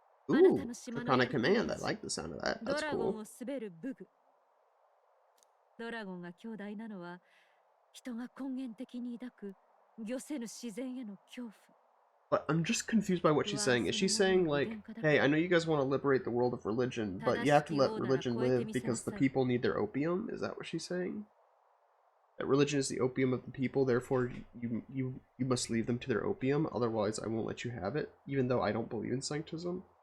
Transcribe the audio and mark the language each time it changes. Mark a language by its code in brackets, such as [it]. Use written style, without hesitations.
[en] Ooh, Draconic Command. I like the sound of that. That's cool. [ja] ドラゴンが強大なのは人が根源的に抱く御せぬ自然への恐怖 [en] But I'm just confused by what she's saying. Is she saying, like, hey, I know you guys want to liberate the world of religion, but you have to let religion live because the people need their opium? Is that what she's saying? That religion is the opium of the people, therefore you must leave them to their opium, otherwise I won't let you have it, even though I don't believe in sanctism?